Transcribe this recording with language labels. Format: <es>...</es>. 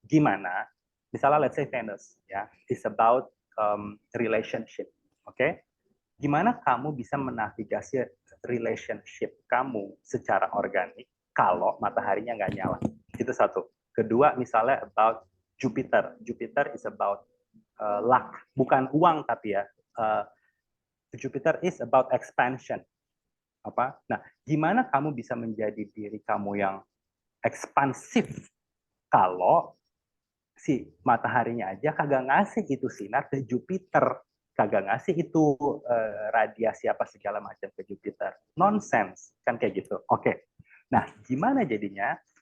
<id>Gimana? Misalnya</id> <en>let's say Venus ya, is about relationship, oke? Okay?</en> <id>Gimana kamu bisa menavigasi relationship kamu secara organik kalau mataharinya nggak nyala? Itu satu. Kedua, misalnya about Jupiter.</id> <en>Jupiter is about luck,</en> <id>bukan uang tapi ya.</id> <en>Jupiter is about expansion.</en> <id>Apa? Nah, gimana kamu bisa menjadi diri kamu yang ekspansif kalau si mataharinya aja kagak ngasih itu sinar ke Jupiter, kagak ngasih itu radiasi apa segala macam ke Jupiter. Nonsense kan kayak gitu. Oke. Nah, gimana jadinya?</id>